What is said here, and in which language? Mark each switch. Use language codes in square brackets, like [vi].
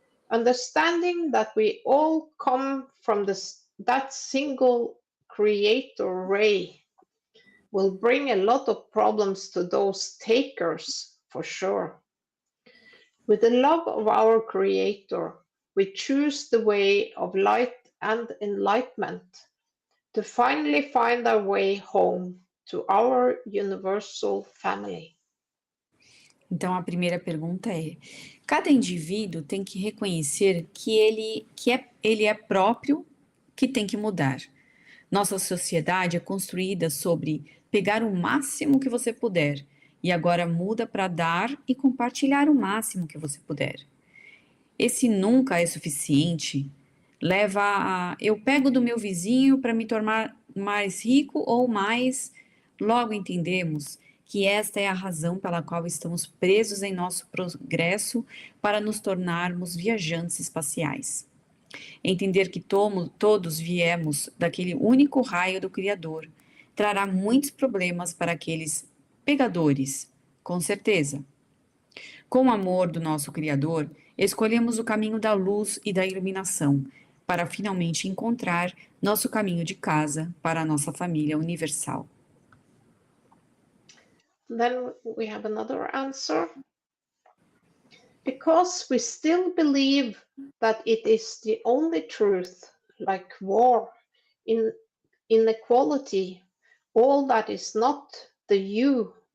[en] Understanding that we all come from that single creator ray will bring a lot of problems to those takers, for sure. With the love of our creator, we choose the way of light and enlightenment to finally find our way home to our universal family. [pt] Então, a primeira pergunta é: cada indivíduo tem que reconhecer que ele é próprio, que tem que mudar. Nossa sociedade é construída sobre pegar o máximo que você puder e agora muda para dar e compartilhar o máximo que você puder. Esse nunca é suficiente leva a eu pego do meu vizinho para me tornar mais rico ou mais. Logo entendemos que esta é a razão pela qual estamos presos em nosso progresso para nos tornarmos viajantes espaciais. Entender que todos viemos daquele único raio do Criador trará muitos problemas para aqueles pegadores, com certeza. Com o amor do nosso Criador, escolhemos o caminho da luz e da iluminação para finalmente encontrar nosso caminho de casa para a nossa família universal. [en] Then we have another answer. Because we still believe that it is the only truth, like war, inequality, all that is not the you.